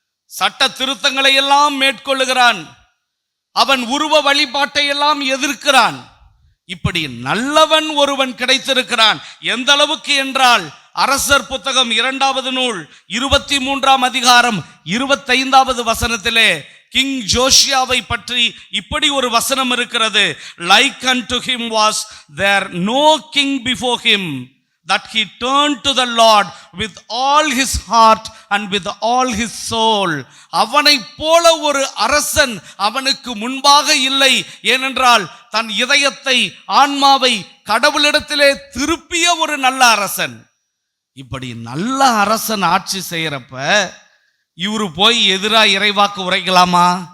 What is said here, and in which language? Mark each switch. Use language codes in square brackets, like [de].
[ta] சட்ட திருத்தங்களை எல்லாம் மேற்கொள்ளுகிறான். அவன் உருவ வழிபாட்டை எல்லாம் எதிர்க்கிறான். இப்படி நல்லவன் ஒருவன் கிடைத்திருக்கிறான். எந்த அளவுக்கு என்றால், அரசர் புத்தகம் 2வது நூல் 23ஆம் அதிகாரம் 25வது வசனத்திலே கிங் ஜோசியாவை பற்றி இப்படி ஒரு வசனம் இருக்கிறது. [en] Like unto him was there no king before him, that he turned to the Lord with all his heart and with all his soul. [ta] அவனை போல ஒரு அரசன் அவனுக்கு முன்பாக இல்லை. ஏனென்றால் தன் இதயத்தை, ஆன்மாவை கடவுளிடத்திலே திருப்பிய ஒரு நல்ல அரசன். இப்படி நல்ல அரசன் ஆட்சி செய்யறப்ப இவரு போய் எதிரா இறைவாக்கு உரைக்கலாமா?